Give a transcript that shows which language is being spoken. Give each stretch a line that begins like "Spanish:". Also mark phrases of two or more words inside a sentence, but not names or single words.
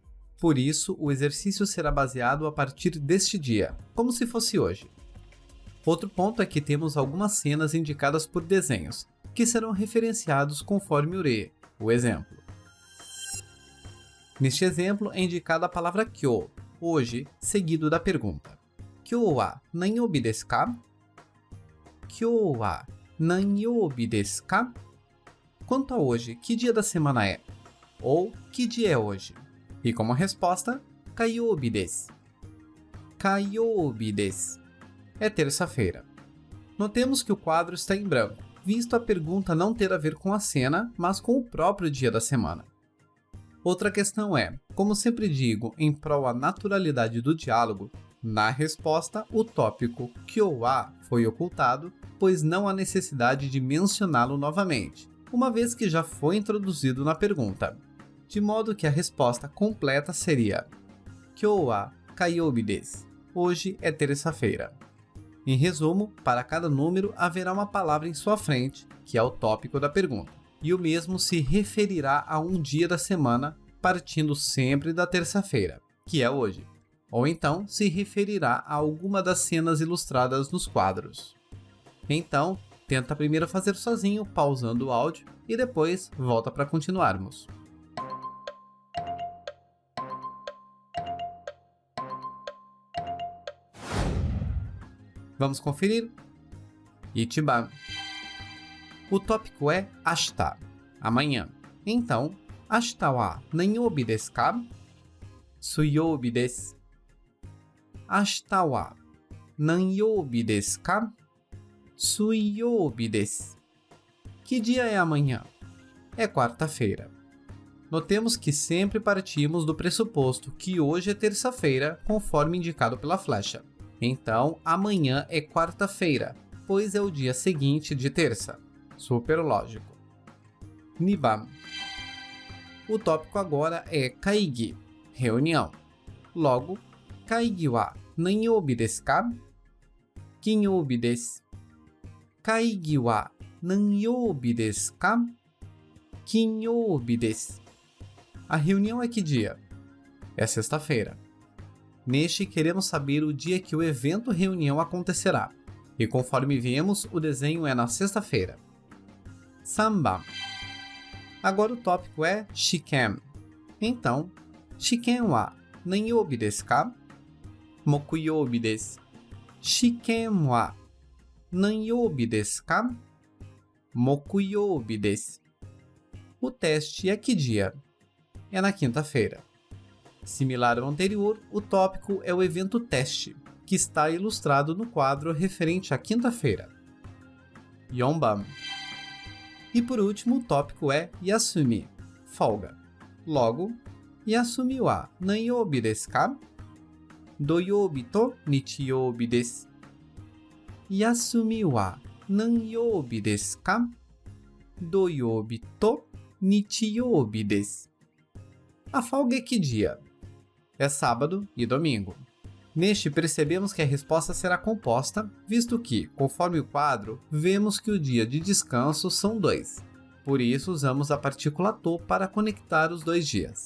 Portuguese: Por isso, o exercício será baseado a partir deste dia, como se fosse hoje. Outro ponto é que temos algumas cenas indicadas por desenhos, que serão referenciados conforme o re, o exemplo. Neste exemplo é indicada a palavra kyou, hoje, seguido da pergunta:
Japanese: 今日は何曜日ですか? 今日は何曜日ですか?
Portuguese: Quanto a hoje, que dia da semana é? Ou que dia é hoje? E como resposta,
Japanese: 火曜日です. 火曜日です.
Portuguese: É terça-feira. Notemos que o quadro está em branco, visto a pergunta não ter a ver com a cena, mas com o próprio dia da semana. Outra questão é, como sempre digo, em prol à naturalidade do diálogo, na resposta, o tópico
Japanese: 今日は
Portuguese: foi ocultado, pois não há necessidade de mencioná-lo novamente, uma vez que já foi introduzido na pergunta. De modo que a resposta completa seria
Japanese: 今日は火曜日です.
Portuguese: Hoje é terça-feira. Em resumo, para cada número haverá uma palavra em sua frente, que é o tópico da pergunta, e o mesmo se referirá a um dia da semana, partindo sempre da terça-feira, que é hoje, ou então se referirá a alguma das cenas ilustradas nos quadros. Então, tenta primeiro fazer sozinho, pausando o áudio, e depois volta para continuarmos. Vamos conferir? Ichiban. O tópico é ashita, amanhã. Então,
Japanese: 明日は何曜日ですか? 水曜日です. 明日は何曜日ですか? 水曜日です.
Portuguese: Que dia é amanhã? É quarta-feira. Notemos que sempre partimos do pressuposto que hoje é terça-feira, conforme indicado pela flecha. Então, amanhã é quarta-feira, pois é o dia seguinte de terça. Super lógico. Niban. O tópico agora é kaigi, reunião. Logo,
Japanese: 会議は何曜日ですか? 金曜日です. 会議は何曜日ですか? 金曜日です.
Portuguese: A reunião é que dia? É sexta-feira. Neste, queremos saber o dia que o evento reunião acontecerá. E conforme vimos, o desenho é na sexta-feira. 3番. Agora o tópico é Shiken. Então,
Japanese: 試験は何曜日ですか? 木曜日です. 試験は何曜日ですか? 木曜日です.
Portuguese: O teste é que dia? É na quinta-feira. Similar ao anterior, o tópico é o evento teste, que está ilustrado no quadro referente à quinta-feira. 4番. E por último, o tópico é Yasumi, folga. Logo,
Japanese: 休みは何曜日ですか? 土曜日と日曜日です. 休みは何曜日ですか? 土曜日と日曜日です.
Portuguese: A folga é que dia? É sábado e domingo. Neste, percebemos que a resposta será composta, visto que, conforme o quadro, vemos que o dia de descanso são 2. Por isso, usamos a partícula to para conectar os 2 dias.